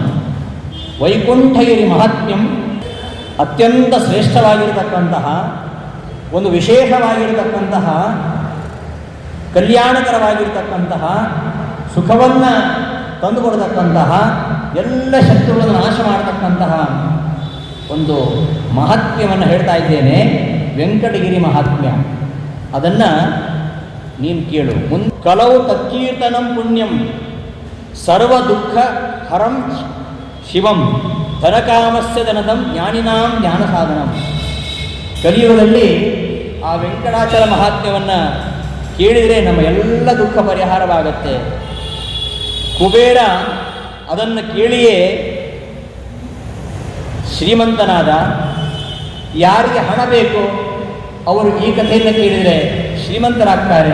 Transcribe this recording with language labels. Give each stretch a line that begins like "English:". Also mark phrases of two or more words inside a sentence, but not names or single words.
Kannada: ವೈಕುಂಠಗಿರಿ ಮಹಾತ್ಮ್ಯಂ ಅತ್ಯಂತ ಶ್ರೇಷ್ಠವಾಗಿರತಕ್ಕಂತಹ ಒಂದು ವಿಶೇಷವಾಗಿರತಕ್ಕಂತಹ ಕಲ್ಯಾಣಕರವಾಗಿರ್ತಕ್ಕಂತಹ ಸುಖವನ್ನು ತಂದುಕೊಡತಕ್ಕಂತಹ ಎಲ್ಲ ಶತ್ರುಗಳನ್ನು ನಾಶ ಮಾಡತಕ್ಕಂತಹ ಒಂದು ಮಹಾತ್ಮ್ಯವನ್ನು ಹೇಳ್ತಾ ಇದ್ದೇನೆ, ವೆಂಕಟಗಿರಿ ಮಹಾತ್ಮ್ಯ. ಅದನ್ನು ನೀನು ಕೇಳು.
Sanskrit: ಕಲವು ತತ್ಕೀರ್ತನಂ ಪುಣ್ಯಂ ಸರ್ವ ದುಃಖ ಹರಂ ಶಿವಂ ಧನಕಾಮಸ್ಯ ಧನದಂ ಜ್ಞಾನಿನಾಂ ಜ್ಞಾನ ಸಾಧನಂ.
Kannada: ಕಲಿಯುಗದಲ್ಲಿ ಆ ವೆಂಕಟಾಚಲ ಮಹಾತ್ಮ್ಯವನ್ನು ಕೇಳಿದರೆ ನಮ್ಮ ಎಲ್ಲ ದುಃಖ ಪರಿಹಾರವಾಗತ್ತೆ. ಕುಬೇರ ಅದನ್ನು ಕೇಳಿಯೇ ಶ್ರೀಮಂತನಾದ. ಯಾರಿಗೆ ಹಣ ಬೇಕು ಅವರು ಈ ಕಥೆಯನ್ನು ಕೇಳಿದರೆ ಶ್ರೀಮಂತರಾಗ್ತಾರೆ.